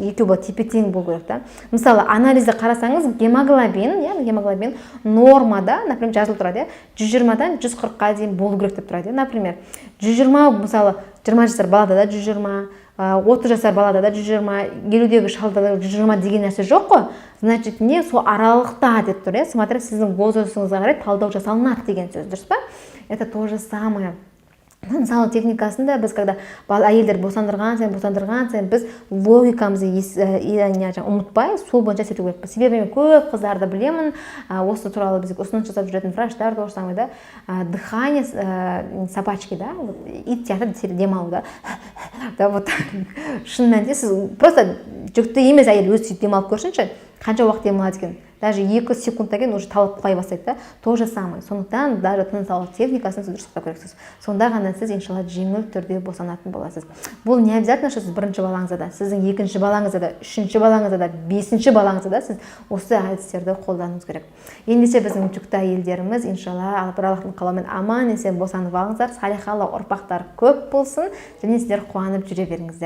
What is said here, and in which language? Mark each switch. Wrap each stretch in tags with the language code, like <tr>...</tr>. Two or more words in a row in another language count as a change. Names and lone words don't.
<kk>Екеуі тепе-тең болу керек та. Мысалы, анализді қарасаңыз, гемоглобин нормада, например, жазылып тұрады, 120-дан 140-қа дейін болу керек деп тұрады. Например, 120, мысалы, 20 жасар балада да 120, 30 жасар балада да 120, 50-дегі шалда да 120 деген нәрсе жоқ қой. Значит, не сол аралықта деп тұр, смотря сіздің возрастыңызға қарай талдау жасалынады деген сөз, дұрыс па?</kk> <ru>Это то же самое.</ru> <kk>Мысалы техникасында біз когда әйелдер босандырған сайын біз логикамызды ұмытпай, сол бойынша істету керекпіз. Себебі мен көп қыздарды білемін, осы туралы бізге ұсыныс жасап жүретін врачтар да осылай да,</kk> <ru>дыхание собачки,</ru> <kk>да, ит сияқты демалу да.</kk> <ru>Да, вот</ru> <kk>шын мәнінде сіз просто жүкті емес әйел өзі сөйтіп демалып көрсінші, қанша уақыт демалады екен. Даже 2 секундтан кейін уже талып құлай бастайды да.</kk> <ru>То же самое.</ru> <kk>Сондықтан даже тыныс алу техникасын сіз дұрыс сақтау керексіз. Сонда ғана сіз иншалла жеңіл түрде босанатын боласыз. Бұл</kk> <ru>не обязательно, что</ru> <kk>сіз бірінші балаңызда да, сіздің екінші балаңызда да, үшінші балаңызда да, бесінші балаңызда да сіз осы әдістерді қолдануыңыз керек. Ендеше біздің жүкті әйелдеріміз иншалла бір Аллахтың қалауымен аман есен босанып алыңыздар, салиқалы ұрпақтар көп болсын, және сіздер қуанып жүре беріңіздер.</kk>